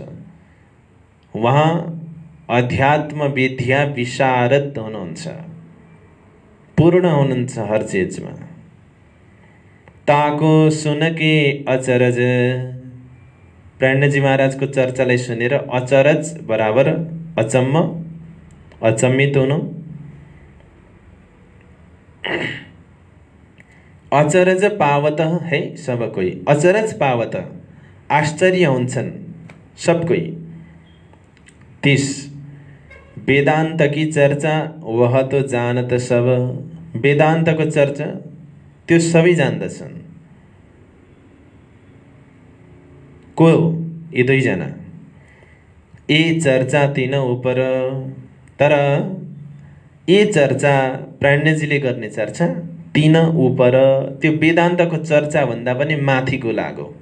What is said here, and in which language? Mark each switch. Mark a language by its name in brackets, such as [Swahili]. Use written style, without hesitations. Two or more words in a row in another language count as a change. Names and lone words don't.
[Nepali] उहाँ अध्यात्म विद्या विशारद हुनुहुन्छ, पूर्ण हुनुहुन्छ हर चीजमा। [Hindi] ताको सुनके अचरज, [Nepali] प्राणजी महाराजको चर्चालाई सुनेर अचरज बराबर अचम्म, अचम्मित हुनु। [Hindi] अचरज पावत है सब कोई, अचरज पावत [Nepali] आश्चर्य हुन्छन् [Hindi] सब कोई। 30 वेदांत की चर्चा वह तो जानत सब, [Nepali] वेदान्तको चर्चा त्यो सबै जान्दछन्। को? यी दुईजना। [Hindi] ए चर्चा तीन उपर, [Nepali] तर ए चर्चा प्राणजीले गर्ने चर्चा तीन उपर, त्यो वेदान्तको चर्चा भन्दा पनि माथिको लाग्यो।